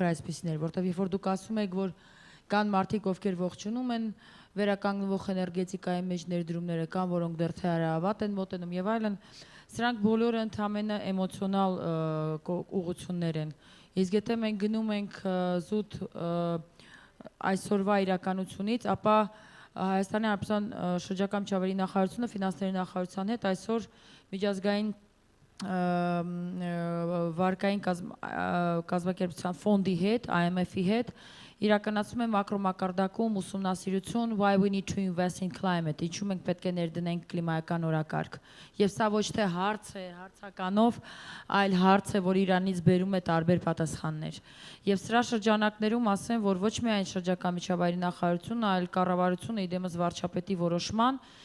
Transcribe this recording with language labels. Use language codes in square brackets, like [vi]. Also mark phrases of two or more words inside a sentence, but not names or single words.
[hy] այսպիսին էր, որտեղ երբ որ դուք ասում եք, որ կան մարդիկ, ովքեր ողջունում են վերականգնվող էներգետիկայի մեջ ներդրումները, կան որոնք դեռ թե հարավատ են մոտենում եւ այլն, սրանք բոլորը ընդհանրապես էմոցիոնալ ուղղություններ են։ Իսկ եթե մենք գնում ենք զուտ այսօրվա իրականությունից, ապա Հայաստանի Հանրապետության շրջակա միջավայրի նախարարությունը ֆինանսների նախարարության հետ այսօր միջազգային վարկային կազմակերպության ֆոնդի հետ, IMF-ի հետ իրականացում է մակրոմակարդակում ուսումնասիրություն [en] why we need to invest in climate, [hy] ինչու մենք պետք է ներդնենք կլիմայական օրակարգ։ Եվ սա ոչ թե հարց է հարցականով, այլ հարց է, որ Իրանից բերում է տարբեր պատասխաններ։ Եվ սրա շրջանակներում ասեմ, որ ոչ միայն շրջակա միջավայրի նախարարությունը, այլ կառավարությունը իդեմս վարչապետի որոշման